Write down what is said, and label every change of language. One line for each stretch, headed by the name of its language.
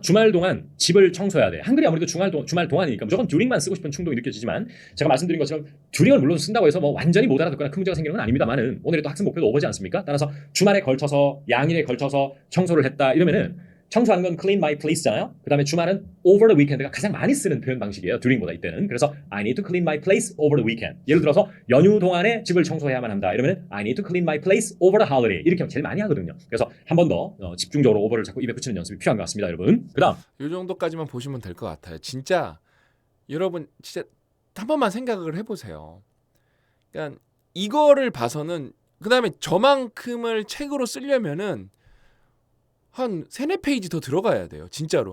Korean: 주말 동안 집을 청소해야 돼. 한글이 아무래도 주말 동안이니까 무조건 during만 쓰고 싶은 충동이 느껴지지만 제가 말씀드린 것처럼 during을 물론 쓴다고 해서 뭐 완전히 못 알아듣거나 큰 문제가 생기는 건 아닙니다만은 오늘의 또 학습 목표도 오버지 않습니까? 따라서 주말에 걸쳐서 양일에 걸쳐서 청소를 했다 이러면은 청소하는 건
English: clean my place
Korean: 잖아요. 그 다음에 주말은
English: over the weekend
Korean: 가 가장 많이 쓰는 표현 방식이에요. during보다 이때는. 그래서
English: I need to clean my place over the weekend.
Korean: 예를 들어서 연휴 동안에 집을 청소해야만 한다. 이러면
English: I need to clean my place over the holiday.
Korean: 이렇게 제일 많이 하거든요. 그래서 한 번 더 집중적으로 over를 자꾸 입에 붙이는 연습이 필요한 것 같습니다, 여러분. 그 다음 이 정도까지만 보시면 될 것 같아요. 진짜 여러분 진짜 한 번만 생각을 해보세요. 그러니까 이거를 봐서는 그 다음에 저만큼을 책으로 쓰려면은 한 3, 4페이지 더 들어가야 돼요. 진짜로.